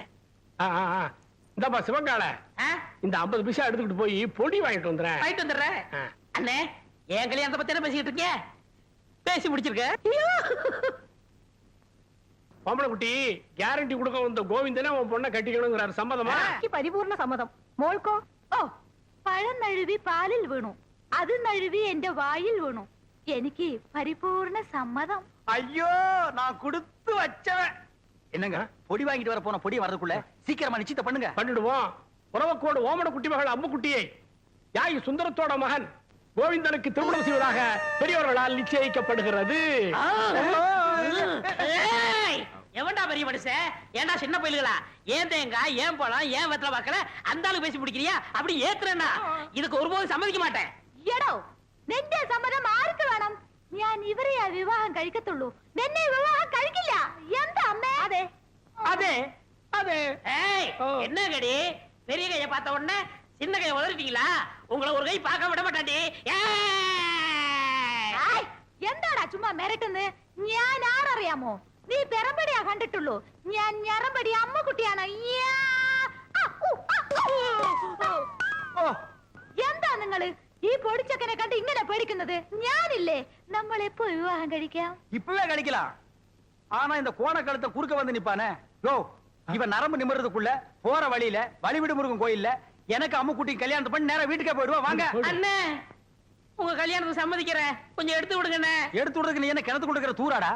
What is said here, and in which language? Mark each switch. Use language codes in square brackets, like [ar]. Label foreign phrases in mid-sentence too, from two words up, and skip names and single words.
[ta] இந்தப்பா சிவங்கால, இந்த 50 பைசா எடுத்துக்கிட்டு போய் பொடி வாங்கிட்டு வந்துறேன். வாங்கிட்டு வந்துடுறேன். அண்ணே, என் கல்யாணத்தை பத்தி என்ன பேசிட்டு இருக்கீங்க? பேசி முடிச்சிருக்க. பொம்பளைக்குட்டி, கேரண்டி கொடுக்க வந்த கோவிந்தனே உன் பொண்ணை கட்டிக்கணுங்கிறாரு. சம்மதமா? [ml] പരിപൂർണ സമ്മതം. മോൾക്കോ? ഓ, പഴം നഴുവി പാലിൽ വീണു, അത് നഴുവി എന്റെ വായിൽ വീണു. എനിക്ക് പരിപൂർണ സമ്മതം. [ta] ஐயோ, நான் கொடுத்து வச்சவன். என்னங்க, பொடி வாங்கிட்டு வர போன பொடி வரதுக்குள்ள சீக்கிரமா நிச்சயத்தை பண்ணுங்க. பண்ணிடுவோம். உறவக்கோடு ஓமன குட்டி மகள் அம்முக்குட்டியை யாய் சுந்தரத்தோட மகன் கோவிந்தனுக்கு திருமணம் செய்வதாக பெரியவர்களால் நிச்சயிக்கப்படுகிறது. எவன்டா பெரிய மனுஷன்? ஏன்டா சின்ன பயில்களா? ஏன் தேங்காய், ஏன் பழம், ஏன் வெத்தலை பாக்கல அந்த ஆளு பேசி பிடிக்கிறியா? அப்படி ஏத்துறேன்னா இதுக்கு ஒருபோதும் சம்மதிக்க மாட்டேன். [ml] എടോ, നിന്റെ സമ്മതം ആർക്ക് വേണം? ഞാൻ ഇവരെയാ വിവാഹം കഴിക്കത്തുള്ളൂ, നിന്നെ വിവാഹം കഴിക്കില്ല. എന്താ അമ്മേ? അതെ [ta] அதே அதே. ஏய், என்ன கடி? பெரிய கைய பார்த்த உடனே சின்ன கைய உதறிட்டீங்களா? உங்களை ஒரு கை பார்க்க விட மாட்டாண்டி. [ml] എന്താടാ ചുമ്മാ മിരട്ടുന്ന്? ഞാൻ ആരറിയാമോ? നീ പെരമ്പടിയാ കണ്ടിട്ടുള്ളൂ, ഞാൻ ഞരമ്പടി അമ്മക്കുട്ടിയാണ്. എന്താ നിങ്ങള് ഈ പൊടിച്ചക്കനെ കണ്ട് ഇങ്ങനെ പേടിക്കുന്നത്? ഞാനില്ലേ, നമ്മൾ എപ്പോ വിവാഹം കഴിക്കാം? [ta] இப்பவே கழிக்கலாம். ஆனா இந்த கோண கழுத்தை குறுக்க வந்து நிப்பானே, யோ, இவன் நரம்பு நிமிர்றதுக்குள்ள போற வழியில வழிவிடு முருகன் கோயில்ல எனக்கு அம்முக்குட்டி கல்யாணத்தை பண்ணி நேரா வீட்டுக்கே போயிடுவா. வாங்க அண்ணே, உங்க கல்யாணத்துக்கு சம்மதிக்கிறேன். கொஞ்சம் எடுத்து விடுங்கண்ணே. எடுத்து விடுறதுக்கு நீ என்ன கிணத்து கொடுக்கிற தூராடா?